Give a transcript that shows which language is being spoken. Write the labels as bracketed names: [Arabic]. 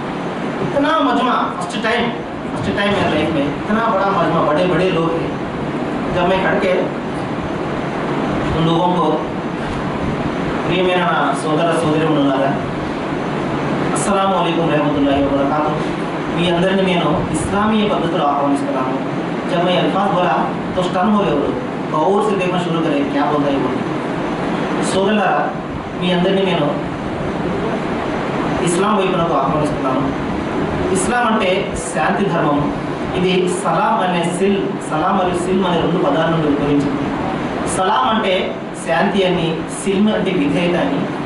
[Hindi] इतना मजमा first time मेरे लाइफ में इतना बड़ा मजमा, बड़े बड़े लोग थे। जब मैं खड़ के उन लोगों को [Telugu] ప్రియమైన సోదర సోదరీమణులారా, [Hindi] అస్సలాము అలైకుం रहमतुल्लाहि व बरकातहू। [Telugu] మీ అందరిని నేను ఇస్లామీయ పద్ధతిలో ఆహ్వానిస్తున్నాను। [Hindi] जब मैं अल्फाज बोला तो स्टन हो गए वो लोग, गौर से देखना शुरू करें क्या बोलता है वो। [Telugu] సోదరులారా, మీ అందరిని నేను ఇస్లాం వైపునకు ఆహ్వానిస్తున్నాను। ఇస్లాం అంటే శాంతి ధర్మం। ఇది సలాం మరియు సిల్మ్ అనే రెండు పదాల నుండి ఉద్భవించింది। సలాం అంటే శాంతి అని, సిల్మ్ అంటే విధేయత అని।